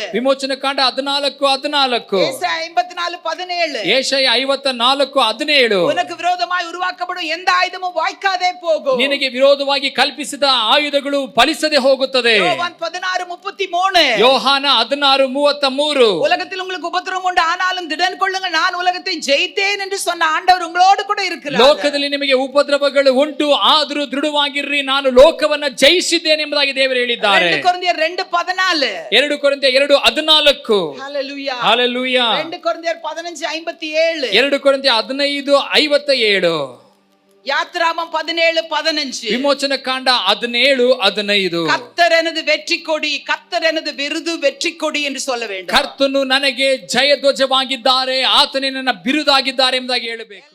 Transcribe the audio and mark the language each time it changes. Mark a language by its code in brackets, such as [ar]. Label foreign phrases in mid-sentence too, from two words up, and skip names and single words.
[kn] ವಿಮೋಚನ ಕಾಂಡ 14:14. [ta] ஏசாயா 54:17. [kn] ಏಷಯ 54:17. [ta] உனக்கு விரோதமாய் உருவாக்கப்படும் எந்த ஆயுதமும் வாய்க்காதே போகும். [kn] ನಿನಗೆ ವಿರೋಧವಾಗಿ ಕಲ್ಪಿಸಿದ ಆಯುಧಗಳು ಫಲಿಸದೆ ಹೋಗುತ್ತದೆ. [ta] யோவான் 16:33. [kn] ಯೋಹಾನ 16:33. [ta] உலகத்தில் உங்களுக்கு உபத்திரவம் உண்டு, ஆனாலும் திடன் கொள்ளுங்கள், நான் உலகத்தை ஜெயித்தேன் என்று சொன்ன ஆண்டவர் உங்களோடு கூட இருக்கிறார். [kn] ಲೋಕದಲ್ಲಿ ನಿಮಗೆ ಉಪದ್ರವಗಳು ಉಂಟು, ಆದರೂ ದೃಢವಾಗಿರ್ರಿ, ನಾನು ಲೋಕವನ್ನ ಜಯಿಸಿದ್ದೇನೆ ಎಂಬುದಾಗಿ ದೇವರು ಹೇಳಿದ್ದಾರೆ. 2 ಕೊರಿಂಥಿಯರ್ 2:14. 2 ಕೊರಿಂಥಿಯರ್ 2:14. ಹalleluya, ಹalleluya. 2 ಕೊರಿಂಥಿಯರ್ 15:57. 2 ಕೊರಿಂಥಿಯರ್ 15:57. [ta] யாத்திராமம் 17:15. [kn] ವಿಮೋಚನ ಕಾಂಡ 17:15. [ta] கர்த்தர் எனது வெற்றி கொடி, கர்த்தர் எனது விருது வெற்றி கொடி என்று சொல்ல வேண்டும். [kn] ಕರ್ತನು ನನಗೆ ಜಯ ಧ್ವಜವಾಗಿದ್ದಾರೆ, ಆತನೇ ನನ್ನ ಬಿರುದಾಗಿದ್ದಾರೆ ಎಂಬುದಾಗಿ ಹೇಳಬೇಕು.